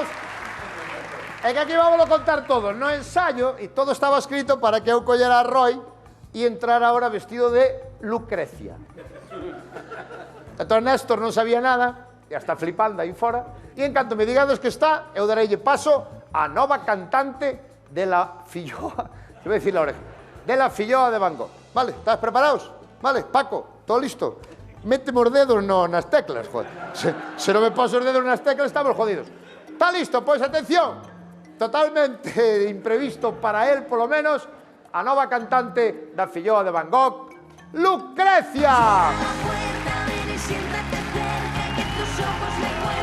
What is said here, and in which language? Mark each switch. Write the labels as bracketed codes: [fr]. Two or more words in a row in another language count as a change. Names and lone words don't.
[gl] É que aquí vamos a contar todo. No ensayo, e todo estaba escrito para que eu collera a Roy e entrara ahora vestido de Lucrecia. Entón Néstor non sabía nada, e está flipando aí fora, e en canto me digades que está, eu dareille paso a nova cantante [es] de la [gl] filloa, [es] te voy a decir la oreja, de la filloa de Van Gogh. Vale, ¿estás preparados? Vale, Paco, todo listo. [gl] Méteme os dedos nas teclas, joder. Se non me poso os dedos nas teclas, estamos jodidos. Está listo? Pois atención. Totalmente imprevisto [es] para él, [gl] polo menos, a nova cantante da filloa de Van Gogh, Lucrecia. [es] Ven y siéntate cerca, que tus ojos me